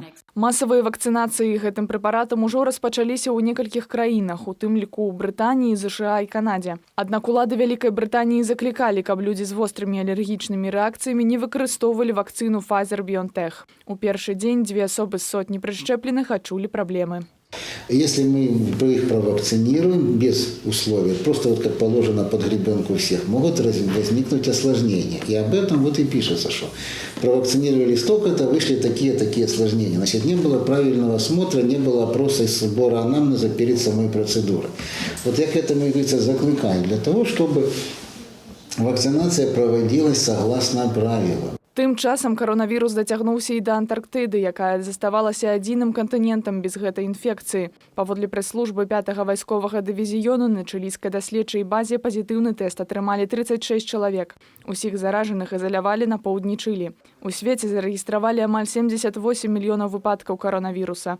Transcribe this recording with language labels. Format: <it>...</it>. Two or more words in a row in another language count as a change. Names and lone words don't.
<be>Масавыя вакцынацыі гэтым прэпаратам ужо распачаліся ў некалькіх краінах, у тым ліку ў Брытаніі, ЗША і Канадзе. Аднак улады Вялікай Брытаніі заклікалі, каб людзі з вострымі алергічнымі рэакцыямі не выкарыстоўвалі вакцыну Pfizer-BioNTech. У першы дзень 2 асобы з сотні прышчэпленых адчулі праблемы.</be> <ru>Если мы их провакцинируем без условий, просто вот как положено под гребенку всех, могут возникнуть осложнения. И об этом вот и пишется, что провакцинировали столько-то, вышли такие осложнения. Значит, не было правильного осмотра, не было опроса и сбора анамнеза перед самой процедурой. Вот я к этому, говорится, закликаю, для того, чтобы вакцинация проводилась согласно правилам.</ru> <be>Тым часам каронавірус дацягнуўся і да Антарктыды, якая заставалася адзіным кантынентам без гэтай інфекцыі. Паводле прэс-службы 5-га вайсковага дывізіёну на чылійскай даследчай базе пазітыўны тэст атрымалі 36 чалавек. Усіх заражаных ізалявалі на поўдні Чылі. У свеце зарэгістравалі амаль 78 мільёнаў выпадкаў каронавіруса.</be>